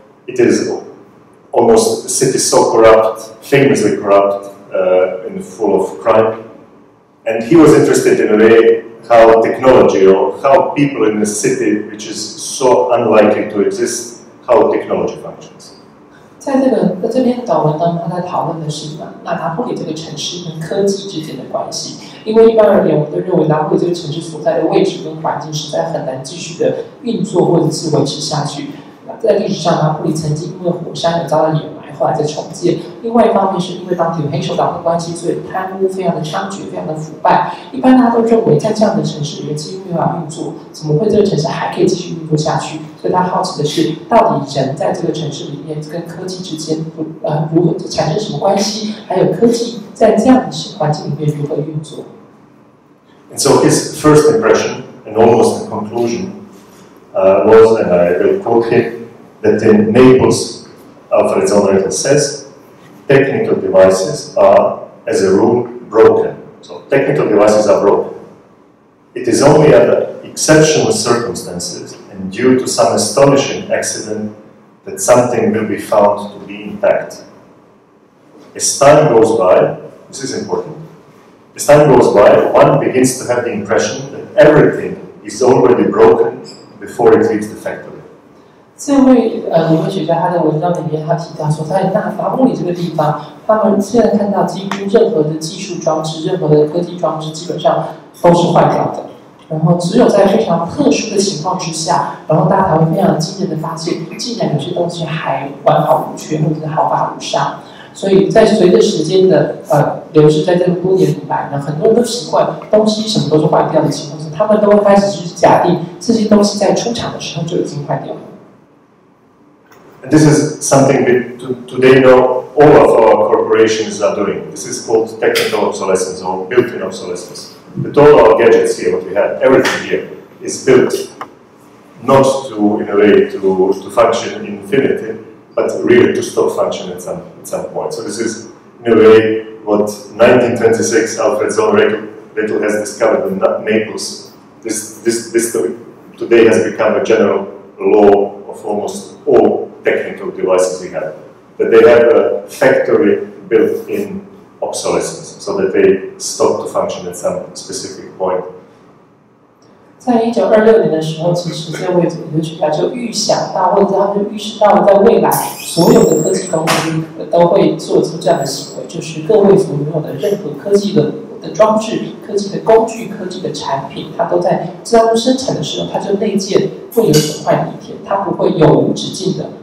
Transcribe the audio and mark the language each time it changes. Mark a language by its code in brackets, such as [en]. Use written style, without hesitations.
[en] It is almost a city so corrupt, famously corrupt, and full of crime. And he was interested in a way how technology, or how people in a city which is so unlikely to exist, how technology functions. [zh] 在这篇短文当中，他在讨论的是拿坡里这个城市跟科技之间的关系。因为一般而言，我们都认为拿坡里这个城市所在的位置跟环境实在很难继续的运作或者是维持下去。在历史上，拿坡里曾经因为火山而遭到掩埋，后来再重建。另外一方面，是因为当地有黑手党的关系，所以贪污非常的猖獗，非常的腐败。一般大家都认为，在这样的城市里面几乎没有办法运作，怎么会这个城市还可以继续运作下去？所以他好奇的是，到底人在这个城市里面跟科技之间如何产生什么关系？还有科技在这样的环境里面如何运作 [en] ？And so his first impression, and almost the conclusion, was, and I will quote him, that in Naples, Alfred Zoll says, technical devices are, as a rule, broken. So technical devices are broken. It is only under exceptional circumstances and due to some astonishing accident that something will be found to be intact. As time goes by, this is important, as time goes by, one begins to have the impression that everything is already broken before it leaves the factory. [zh] 这位理论学家他在文章里面他提到说，在拿坡里这个地方，他们现在看到几乎任何的技术装置、任何的科技装置，基本上都是坏掉的。然后只有在非常特殊的情况之下，然后大家才会非常惊人的发现，竟然有些东西还完好无缺，或者是毫发无伤。所以在随着时间的流逝，在这么多年以来呢，很多人都习惯东西什么都是坏掉的情况下，他们都会开始去假定这些东西在出厂的时候就已经坏掉了。 [en] And this is something that today now all of our corporations are doing. This is called technical obsolescence or built-in obsolescence. But all our gadgets here, what we have, everything here is built not to, in a way, to function in infinity, but really to stop function at some point. So this is, in a way, what 1926 Alfred Zoll has discovered in Naples. This today has become a general law of almost all technical devices we have, that they have a factory built-in obsolescence, so that they stop to function at some specific point. [zh] 在1926年的时候，其实这位理论学家就预想到，或者他就预示到，在未来所有的科技公司都会做出这样的行为，就是各位所拥有的任何科技的装置、科技的工具、科技的产品，它都在当初生产的时候，它就内建会有损坏的一天，它不会永无止境的。